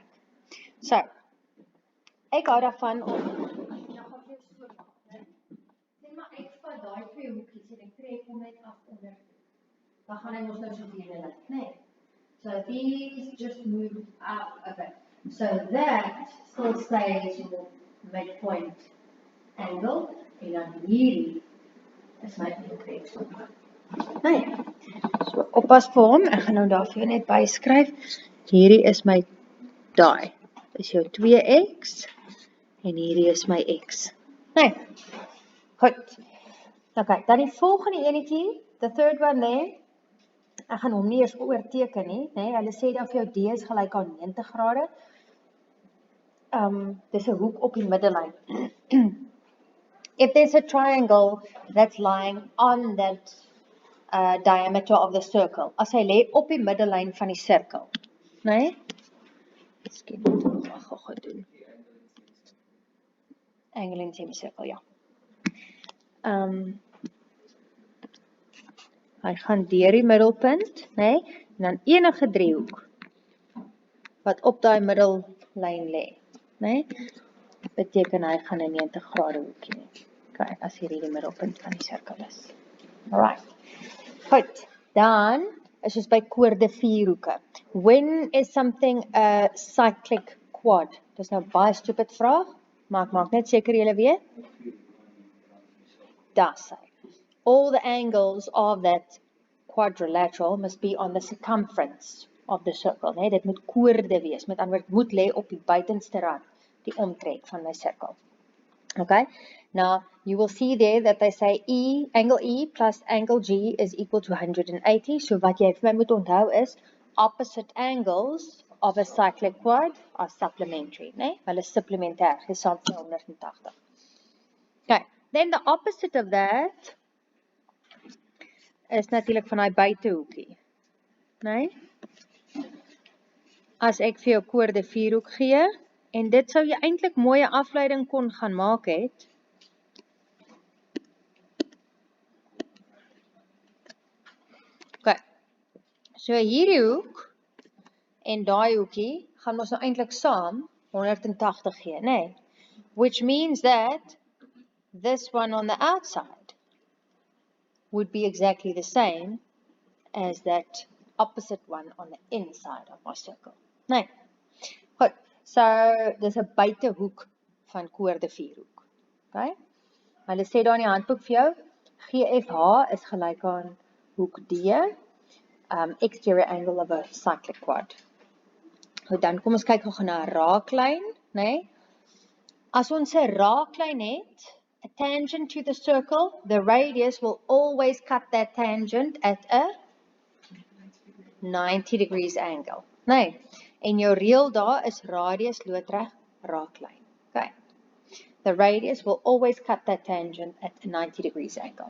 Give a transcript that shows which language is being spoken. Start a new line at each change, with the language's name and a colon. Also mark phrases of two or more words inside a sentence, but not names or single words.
Afrikaans: So, ek hou daarvan om sê maar ek vat daai twee hoekies en ek trek hom net af onder. Dan gaan hy mos nou so teen lyk, né?
English: So these just move up a bit. So that still stays your midpoint angle
Afrikaans: en dan hierdie is my omtrekshoek. Nee. So oppas vir hom, ek gaan nou daar vir jou net byskryf. Hierdie is my daai. Dis jou 2x en hierdie is my x. Nee. Goed. Okay, dan die volgende enetjie,
English: the third one there.
Afrikaans: Ek gaan hom nie eers oorteken nie, né? Hulle sê dan vir jou D is gelyk aan 90 grade. Dis 'n hoek op die middellyn.
English: If there's a triangle that's lying on that diameter of the circle,
Afrikaans: as hy lê op die middellyn van die sirkel, né? Miskien moet ek gou doen.
English: Angle in semicircle, ja.
Afrikaans: Hy gaan deur die middelpunt, né? En dan enige driehoek wat op daai middellyn lê, né? Beteken hy gaan 'n 90 grade hoekie hê. Okay, as hierdie die middelpunt van die sirkel is. Alright. Goed, dan is ons by koorde 4 hoeke.
English: When is something a cyclic quad?
Afrikaans: Dis nou baie stupid vraag, maar ek maak net seker julle weet. Dis hy.
English: All the angles of that quadrilateral must be on the circumference of the circle.
Afrikaans: Nee, dit moet koorde wees. Met ander woord, moet lê op die buitenste rand, die omtrek van my sirkel.
English: Okay, now you will see there that they say angle E plus angle G is equal to 180.
Afrikaans: So wat jy vir my moet onthou is,
English: opposite angles of a cyclic quad are supplementary.
Afrikaans: Nee, hulle is supplementêr, gesaam vir 180.
English: Okay, then the opposite of that is
Afrikaans: natuurlik van daai buitehoekie. Nee? As ek vir jou koorde 4 hoek gee, En dit sou jy eintlik mooie afleiding kon gaan maak het. OK. So hierdie hoek en daai hoekie gaan ons nou eintlik saam 180 gee, nê?
English: Which means that this one on the outside would be exactly the same as that opposite one on the inside of my circle.
Afrikaans: Nee. Goed, so dis 'n buitehoek van koorde 4-hoek. Okay? Hulle sê daar in die handboek vir jou, GFH is gelyk aan hoek D,
English: exterior angle of a cyclic quad.
Afrikaans: Goed, dan kom ons kyk gou na 'n raaklyn, né? As ons 'n raaklyn het,
English: a tangent to the circle, the radius will always cut that tangent at a 90 degrees angle.
Afrikaans: Nee, en jou reël daar is radius loodreg raaklyn. Okay.
English: The radius will always cut that tangent at a 90 degrees angle.